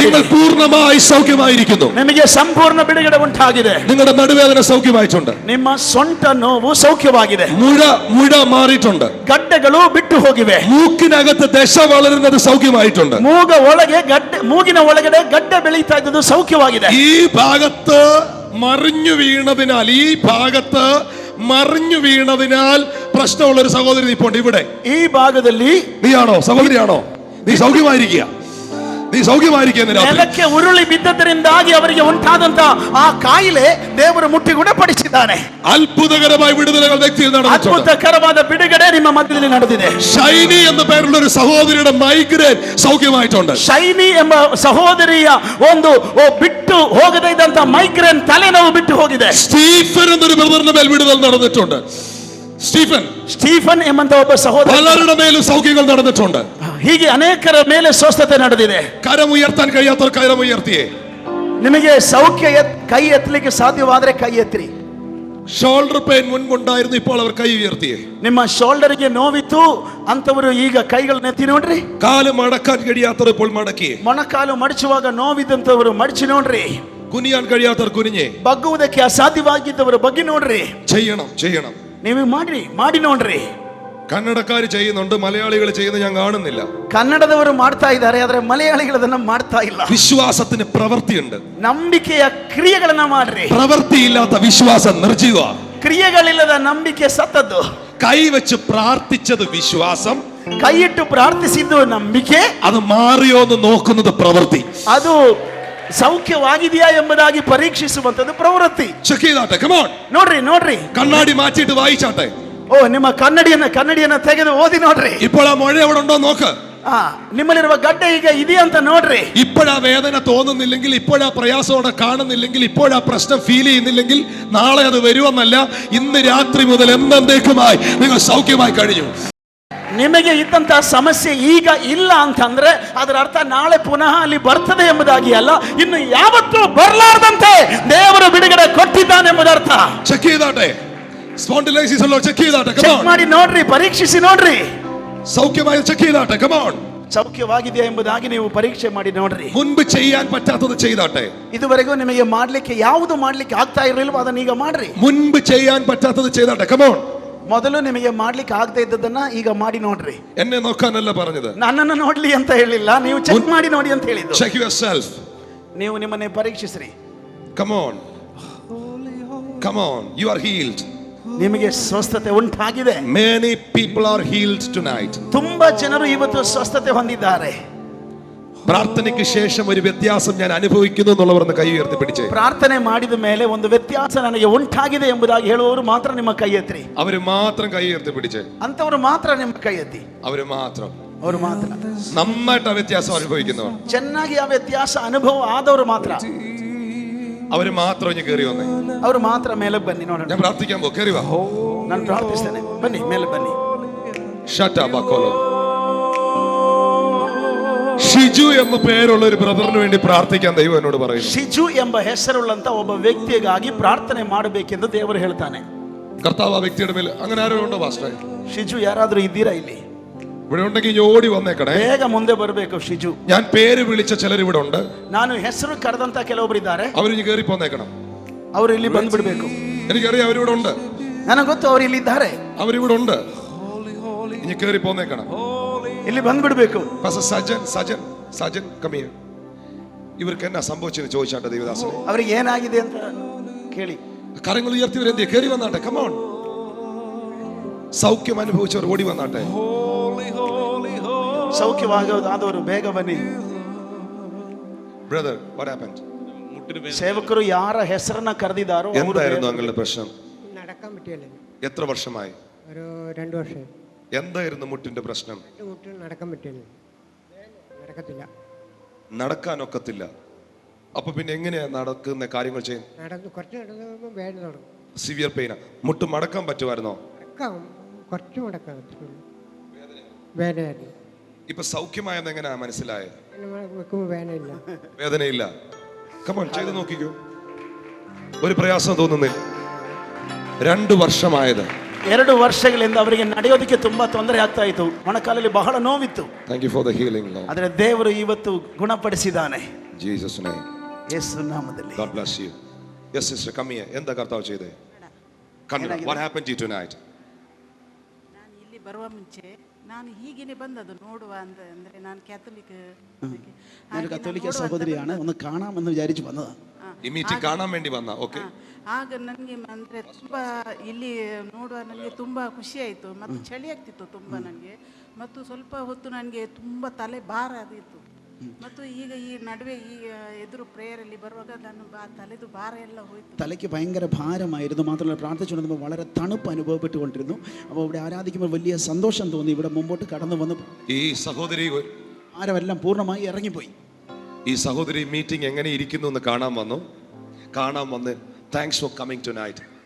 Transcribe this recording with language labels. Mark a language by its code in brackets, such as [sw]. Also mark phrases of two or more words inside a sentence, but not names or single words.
[ml] നിങ്ങൾ പൂർണ്ണമായി സൗഖ്യമായിരിക്കുന്നു. [kn] ನಿಮಗೆ ಸಂಪೂರ್ಣ ಬಿಡುಗಡೆ ಉಂಟಾಗಿದೆ. [ml] നിങ്ങളുടെ നടുവേദന സൗഖ്യമായിട്ടുണ്ട്. [kn] ನಿಮ್ಮ ಸೊಂಟ ನೋವು ಸೌಖ್ಯವಾಗಿದೆ. [ml] മുഴ മാറിയിട്ടുണ്ട്. [kn] ಗಡ್ಡೆಗಳು ಬಿಟ್ಟು ಹೋಗಿವೆ. [ml] മൂക്കിനകത്ത് ദശ വളരുന്നത് സൗഖ്യമായിട്ടുണ്ട്. [kn] ಮೂಗಿನ ಒಳಗಡೆ ಗಡ್ಡೆ ಬೆಳೀತಾ ಇದ್ದದ್ದು ಸೌಖ್ಯವಾಗಿದೆ. [ml] ഈ ഭാഗത്ത് മറിഞ്ഞു വീണതിനാൽ പ്രശ്നമുള്ള ഒരു സഹോദരി ഇപ്പോൾ ഇവിടെ [kn] ഈ ഭാഗದಲ್ಲಿ [ml] നീയാണോ സഹോദരിയാണോ? നീ സൗഖ്യമായിരിക്കുക. [kn] ನೆಲಕ್ಕೆ ಉರುಳಿ ಬಿದ್ದದರಿಂದಾಗಿ ಅವರಿಗೆ ಉಂಟಾದಂತ ಆ ಕಾಯಿಲೆ ದೇವರು ಮುಟ್ಟಿ ಗುಣಪಡಿಸಿದ್ದಾನೆ. [ml] അത്ഭുതകരമായ വിടുതലുകൾ വ്യക്തിയിൽ നടന്നിട്ടുണ്ട്. [kn] ಅದ್ಭುತಕರವಾದ ಬಿಡುಗಡೆ ನಿಮ್ಮ ಮಧ್ಯದಲ್ಲಿ ನಡೆದಿದೆ. [ml] ഷൈനി എന്ന പേരുള്ള ഒരു സഹോദരിയുടെ മൈഗ്ರೇನ್ സൗഖ്യമായിട്ടുണ്ട്. [kn] ಶೈನಿ ಎಂಬ ಸಹೋದರಿಯ ಒಂದು ಬಿಟ್ಟು ಹೋಗದೇ ಇದ್ದಂತ ಮೈಗ್ರೇನ್ ತಲೆನೋವು ಬಿಟ್ಟು ಹೋಗಿದೆ. [ml] സ്റ്റീഫൻ എന്നൊരു ബ്രദറിന്റെ മേൽ വിടുതൽ നടന്നിട്ടുണ്ട്. [kn] സ്റ്റീഫൻ ಎಂಬಂತ ಒಬ್ಬ ಸಹೋದರ, [ml] പലരുടെ മേലും സൗഖ്യങ്ങൾ നടന്നിട്ടുണ്ട്. [kn] ಹೀಗೆ ಅನೇಕರ ಮೇಲೆ ಸ್ವಸ್ಥತೆ ನಡೆದಿದೆ. [ml] കരം ഉയർത്താൻ കഴിയാത്തവർ കരം ഉയർത്തിയേ. [kn] ನಿಮಗೆ ಸೌಖ್ಯ ಕೈ ಎತ್ತಲಿಕ್ಕೆ ಸಾಧ್ಯವಾದರೆ ಕೈ ಎತ್ತಿರಿ. [en] shoulder pain [ml] മുൻപുണ്ടായിരുന്നു, ഇപ്പോൾ അവർ കൈ ഉയർത്തിയേ. [kn] ನಿಮ್ಮ ಶೋಲ್ಡರ್ಗೆ ನೋವಿತ್ತು ಅಂತವರು ಈಗ ಕೈಗಳನ್ನ ಎತ್ತಿ ನೋಡ್ರಿ. [ml] കാല് മടക്കാൻ കഴിയാത്തവർ ഇപ്പോൾ മടക്കിയേ. [kn] ಮೊಣಕಾಲು ಮಡಚುವಾಗ ನೋವಿದ್ದಂತವರು ಮಡಚಿ ನೋಡ್ರಿ. [ml] കുനിയാൻ കഴിയാത്തവർ കുനിഞ്ഞേ. [kn] ಬಗ್ಗುವುದಕ್ಕೆ ಅಸಾಧ್ಯವಾಗಿದ್ದವರು ಬಗ್ಗಿ ನೋಡ್ರಿ. [ml] ചെയ്യണം. [kn] ನೀವು ಮಾಡಿ ನೋಡ್ರಿ. [ml] കന്നഡക്കാർ ചെയ്യുന്നുണ്ട്, മലയാളികൾ ചെയ്യുന്നത് ഞാൻ കാണുന്നില്ല. [kn] ಕನ್ನಡದವರು ಮಾಡ್ತಾ ಇದ್ದಾರೆ, ಆದ್ರೆ ಮಲಯಾಳಿಗಳು ಅದನ್ನ ಮಾಡ್ತಾ ಇಲ್ಲ. [ml] വിശ്വാസത്തിന് പ്രവൃത്തിയുണ്ട്. [kn] ನಂಬಿಕೆಯ ಕ್ರಿಯೆಗಳನ್ನ ಮಾಡ್ರಿ. [ml] പ്രവൃത്തിയില്ലാത്ത വിശ്വാസം നിർജീവ. [kn] ಕ್ರಿಯೆಗಳಿಲ್ಲದ ನಂಬಿಕೆ ಸತ್ತದ್ದು. [ml] കൈവച്ച് പ്രാർത്ഥിച്ചത് വിശ്വാസം, [kn] ಕೈಯಿಟ್ಟು ಪ್ರಾರ್ಥಿಸಿದ್ದು ನಂಬಿಕೆ, [ml] അത് മാറിയോ എന്ന് നോക്കുന്നത് പ്രവൃത്തി. [kn] ಅದು ಸೌಖ್ಯವಾಗಿದೆಯಾ ಎಂಬುದಾಗಿ ಪರೀಕ್ಷಿಸುವಂತದ್ದು ಪ್ರವೃತ್ತಿ. [ml] ಚೆಕ್ ചെയ്താട്ടെ. [en] come on, [kn] ನೋಡ್ರಿ. [ml] കണ്ണാടി മാറ്റിയിട്ട് വായിച്ചാട്ടെ. [kn] ಓ, ನಿಮ್ಮ ಕನ್ನಡಿಯನ್ನ ತೆಗೆದು ಓದಿ ನೋಡ್ರಿ. [ml] ഇപ്പോൾ ആ മഴ എവിടെ ഉണ്ടോ നോക്ക്. [kn] ನಿಮ್ಮಲ್ಲಿರುವ ಗಡ್ಡೆ ಈಗ ಇದೆಯಾ ಅಂತ ನೋಡ್ರಿ. [ml] ഇപ്പോഴാ വേദന തോന്നുന്നില്ലെങ്കിൽ, ഇപ്പോഴാ പ്രയാസോടെ കാണുന്നില്ലെങ്കിൽ, ഇപ്പോഴാ പ്രശ്നം ഫീൽ ചെയ്യുന്നില്ലെങ്കിൽ, നാളെ അത് വരുമെന്നല്ല, ഇന്ന് രാത്രി മുതൽ എന്നേക്കുമായി നിങ്ങൾ സൗഖ്യമായി കഴിഞ്ഞു. [kn] ನಿಮಗೆ ಇದ್ದಂತ ಸಮಸ್ಯೆ ಈಗ ಇಲ್ಲ ಅಂತಂದ್ರೆ ಅದರ ಅರ್ಥ ನಾಳೆ ಪುನಃ ಅಲ್ಲಿ ಬರ್ತದೆ ಎಂಬುದಾಗಿ ಅಲ್ಲ, ಇನ್ನು ಯಾವತ್ತೂ ಬರಲಾರದಂತೆ ದೇವರು ಬಿಡುಗಡೆ ಕೊಟ್ಟಿದ್ದಾನೆ ಎಂಬುದರ್ಥ. [ml] ಚೆಕ್ ചെയ്താട്ടെ. ಸ್ಪಾಂಡಿಲೈಸಿಸ್ ಅಲ್ಲೋ, ಚೆಕ್ ചെയ്താട്ടെ. [kn] ಚೆಕ್ ಮಾಡಿ ನೋಡ್ರಿ, ಪರೀಕ್ಷಿಸಿ ನೋಡ್ರಿ. [ml] സൗഖ്യമായി ചെക്ക് ചെയ്താട്ടെ. [en] come on, [kn] ಸೌಖ್ಯವಾಗಿದೆಯಾ ಎಂಬುದಾಗಿ ನೀವು ಪರೀಕ್ಷೆ ಮಾಡಿ ನೋಡ್ರಿ. [ml] മുൻപ് ചെയ്യാൻ പറ്റാത്തത് ചെയ്താട്ടെ. [kn] ಇದುವರೆಗೂ ನಿಮಗೆ ಮಾಡ್ಲಿಕ್ಕೆ ಯಾವುದು ಮಾಡ್ಲಿಕ್ಕೆ ಆಗ್ತಾ ಇರಲಿಲ್ವೋ ಅದನ್ನ ಈಗ ಮಾಡ್ರಿ. [ml] മുൻപ് ചെയ്യാൻ പറ്റാത്തത് ചെയ്താട്ടെ. [en] come on, [kn] ಮೊದಲು ನಿಮಗೆ ಮಾಡ್ಲಿಕ್ಕೆ ಆಗದೆ ಇದ್ದದನ್ನ ಈಗ ಮಾಡಿ ನೋಡ್ರಿ. [ml] എന്നെ നോക്കാനല്ല പറഞ്ഞത്, [kn] ನನ್ನನ್ನು ನೋಡ್ಲಿ ಅಂತ ಹೇಳಿಲ್ಲ, ನೀವು ಚೆಕ್ ಮಾಡಿ ನೋಡಿ ಅಂತ ಹೇಳಿದ್ದು. [en] check yourself. [kn] ನೀವು ನಿಮ್ಮನ್ನೇ ಪರೀಕ್ಷಿಸ್ರಿ. [en] come on, you are healed. [kn] ನಿಮಗೆ ಸ್ವಸ್ಥತೆ ಉಂಟಾಗಿದೆ. [en] many people are healed tonight. [kn] ತುಂಬಾ ಜನರು ಇವತ್ತು ಸ್ವಸ್ಥತೆ ಹೊಂದಿದ್ದಾರೆ. [ml] പ്രാർത്ഥനയ്ക്ക് ശേഷം ഒരു വ്യത്യാസം ഞാൻ അനുഭവിക്കുന്നു എന്നുള്ളവർ കൈ ഉയർത്തി പിടിച്ചേ. [kn] ಪ್ರಾರ್ಥನೆ ಮಾಡಿದ ಮೇಲೆ ಒಂದು ವ್ಯತ್ಯಾಸ ನನಗೆ ಉಂಟಾಗಿದೆ ಎಂಬುದಾಗಿ ಹೇಳುವವರು ಮಾತ್ರ ನಿಮ್ಮ ಕೈ ಎತ್ತಿ. ಅವರು ಮಾತ್ರ [ml] ಕೈ ഉയർത്തി പിടിച്ചേ. [kn] ಅಂತವರು ಮಾತ್ರ ನಿಮ್ಮ ಕೈ ಎತ್ತಿ. ಅವರು ಮಾತ್ರ [ml] നന്നായിട്ട് ആ വ്യത്യാസം അനുഭവിക്കുന്നവർ, [kn] ಚೆನ್ನಾಗಿ ಆ ವ್ಯತ್ಯಾಸ ಅನುಭವ ಆದವರು ಮಾತ್ರ. [ml] അവര് മാത്രം ഇനി കയറി വന്നേ. [kn] ಅವರು ಮಾತ್ರ ಮೇಲೆ ಬನ್ನಿ ನೋಡೋಣ. [ml] ഞാൻ പ്രാർത്ഥിക്കാൻ പോ. കയറി വാ. [kn] ನಾನು ಪ್ರಾರ್ಥಿಸ್ತೇನೆ. ಬನ್ನಿ ಮೇಲೆ ಬನ್ನಿ. ഷട്ടാബാക്കോലോ. [ml] ഷിജു എന്ന പേരുള്ള ഒരു ബ്രദറിന് വേണ്ടി പ്രാർത്ഥിക്കാൻ ദൈവം എന്നോട് പറയുന്നു. [kn] ಶಿಜು ಎಂಬ ಹೆಸರುಳ್ಳಂತ ಒಬ್ಬ ವ್ಯಕ್ತಿಗಾಗಿ ಪ್ರಾರ್ಥನೆ ಮಾಡಬೇಕೆಂದು ದೇವರು ಹೇಳ್ತಾನೆ. [ml] കർത്താവ് ആ വ്യക്തിയുടെ മേൽ അങ്ങനെ ആരോ ഉണ്ടോ പാസ്റ്റർ? [kn] ಶಿಜು ಯಾರಾದ್ರೂ ಇದ್ದೀರಾ ಇಲ್ಲಿ? [ml] ഇവിടെ ഉണ്ടെങ്കിൽ ഇനി ഓടി വന്നേക്കണേ. [kn] ಬೇಗ ಮುಂದೆ ಬರಬೇಕು ಶಿಜು. [ml] ഞാൻ പേര് വിളിച്ച ചിലർ ഇവിടെ ഉണ്ട്. [kn] ನಾನು ಹೆಸರು ಕರೆದಂತ ಕೆಲವೊಬ್ರು ಇದ್ದಾರೆ. [ml] അവരിനി കയറി പോന്നേക്കണം. [kn] ಅವರು ಇಲ್ಲಿ ಬಂದ್ಬಿಡ್ಬೇಕು. [ml] എനിക്കറിയാം അവരിവിടെ ഉണ്ട്. [kn] ನನಗೆ ಗೊತ್ತು ಅವರು ಇಲ್ಲಿ ಇದ್ದಾರೆ. [ml] അവരിവിടെ ഉണ്ട്. ഇനി കയറി പോന്നേക്കണം. [kn] ಇಲ್ಲಿ ಬಂದ್ಬಿಡ್ಬೇಕು. [ml] സജൻ കമ്മിയ ഇവർക്ക് എന്നാ സംഭവിച്ചെന്ന് ചോദിച്ചാട്ടെ ദേവദാസനെ. [kn] ಅವರಿಗೆ ಏನಾಗಿದೆ ಅಂತ ಕೇಳಿ. [ml] കരങ്ങൾ ഉയർത്തിവരെന്തിയെ കയറി വന്നാട്ടെ. കമോൺ. സൗഖ്യം അനുഭവിച്ചവർ ഓടി വന്നാട്ടെ. [kn] ಸೌಖ್ಯವಾದವರು ಬೇಗ ಬನ್ನಿ. [en] brother what happened? [kn] ಸೇವಕರು ಯಾರ ಹೆಸರನ್ನ ಕರೆದಿದ್ದಾರೋ [ml] എന്തായിരുന്നു നിങ്ങളുടെ പ്രശ്നം? നടക്കാൻ പറ്റിയല്ലേ? എത്ര വർഷമായി? ഒരു 2 വർഷം. എന്തായിരുന്നു മുട്ടിന്റെ പ്രശ്നം? മുട്ട് നടക്കാൻ പറ്റില്ല, നടക്കത്തില്ല. നടക്കാനൊക്കത്തില്ല. അപ്പൊ പിന്നെ എങ്ങനെയാ നടക്കുന്ന കാര്യങ്ങൾ ചെയ്യുന്നത്? നടന്ന് കുറച്ച് നടന്നു വേദന തുടങ്ങും. [en] severe pain. [ml] മുട്ട് മടക്കാൻ പറ്റുമായിരുന്നോ? നടക്കാം, കുറച്ച് മടക്കാൻ പറ്റുള്ളൂ. വേദനയായിരുന്നു. ഇപ്പൊ സൗഖ്യമായെന്ന് എങ്ങനെയാ മനസ്സിലായത്? വെക്കുമ്പോൾ വേദനയില്ല. വേദനയില്ല. കമോൺ ചെയ്ത് നോക്കിക്കോ. ഒരു പ്രയാസം തോന്നുന്നില്ല. 2 വർഷമായത്. [kn] 2 ವರ್ಷಗಳಿಂದ ಅವರಿಗೆ ನಡೆಯೋದಕ್ಕೆ ತುಂಬಾ ತೊಂದರೆ ಆಗ್ತಾ ಇತ್ತು. ಮೊಣಕಾಲಲ್ಲಿ ಬಹಳ ನೋವಿತ್ತು. [en] Thank you for the healing, Lord. [kn] ಆದರೆ ದೇವರು ಇವತ್ತು ಗುಣಪಡಿಸಿದ್ದಾನೆ. [en] Jesus name. [kn] ಯೇಸು ನಾಮದಲ್ಲಿ. [en] God bless you. Yes sister, come here. [ml] എന്താ കർത്താവ് ചെയ്തേ? കണ്ണു. [en] What happened to you tonight? [kn] ನಾನು ಇಲ್ಲಿ ಬರುವ ಮುಂಚೆ ನಾನು ಹೀಗೇನೆ ಬಂದದ್ದು ನೋಡುವ ಅಂತ. ಅಂದ್ರೆ ನಾನು ಕ್ಯಾಥೋಲಿಕ್ [ml] സഹോദരിയാണ്. ഒന്ന് കാണാമെന്ന് വിചാരിച്ചു വന്നതാണ്. ഈ മീറ്റിംഗ് കാണാൻ വേണ്ടി വന്ന. ഓക്കെ. [kn] ಆಗ ನನಗೆ ಅಂದರೆ ತುಂಬ ಇಲ್ಲಿ ನೋಡುವ ನನಗೆ ತುಂಬ ಖುಷಿ ಆಯಿತು. ಮತ್ತು ಚಳಿ ಆಗ್ತಿತ್ತು ತುಂಬ ನನಗೆ. ಮತ್ತು ಸ್ವಲ್ಪ ಹೊತ್ತು ನನಗೆ ತುಂಬ ತಲೆ ಭಾರ ಆಗಿತ್ತು. ಮತ್ತು ಈಗ ಈ ನಡುವೆ ಈ ಎದುರು ಪ್ರೇಯರಲ್ಲಿ ಬರುವಾಗ ನಾನು തലದು ഭാര ಎಲ್ಲ ಹೋಯಿತು. [ml] തലയ്ക്ക് ഭയങ്കര ഭാരമായിരുന്നു. മാത്രമല്ല പ്രാർത്ഥിച്ചുകൊണ്ടിരുമ്പോൾ വളരെ തണുപ്പ് അനുഭവപ്പെട്ടുകൊണ്ടിരുന്നു. അപ്പോൾ ഇവിടെ ആരാധിക്കുമ്പോൾ വലിയ സന്തോഷം തോന്നി. ഇവിടെ മുമ്പോട്ട് കടന്നു വന്നു ഈ സഹോദരി ഭാരമെല്ലാം പൂർണ്ണമായി ഇറങ്ങിപ്പോയി. ഈ സഹോദരി മീറ്റിംഗ് എങ്ങനെ ഇരിക്കുന്നു എന്ന് കാണാൻ വന്ന് [en] thanks for coming tonight.